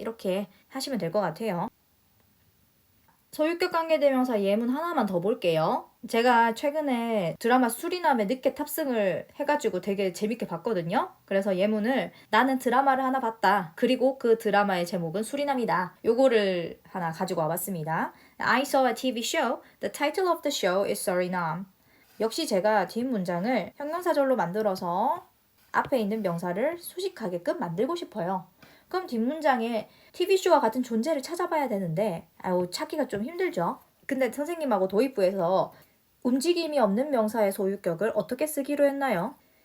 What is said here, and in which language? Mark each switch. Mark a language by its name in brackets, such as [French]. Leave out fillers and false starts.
[Korean] 이렇게 하시면 될 것 같아요. 소유격 관계대명사 예문 하나만 더 볼게요. 제가 최근에 드라마 수리남에 늦게 탑승을 해가지고 되게 재밌게 봤거든요. 그래서 예문을 나는 드라마를 하나 봤다. 그리고 그 드라마의 제목은 수리남이다. 요거를 하나 가지고 와봤습니다. [English] I saw a TV show. The title of the show is Suriname. [Korean] 역시 제가 뒷문장을 형용사절로 만들어서 앞에 있는 명사를 수식하게끔 만들고 싶어요. 그럼 뒷문장에 TV쇼와 같은 존재를 찾아봐야 되는데 찾기가 좀 힘들죠. 근데 선생님하고 도입부에서 움직임이 없는 명사의 소유격을 어떻게 쓰기로 했나요?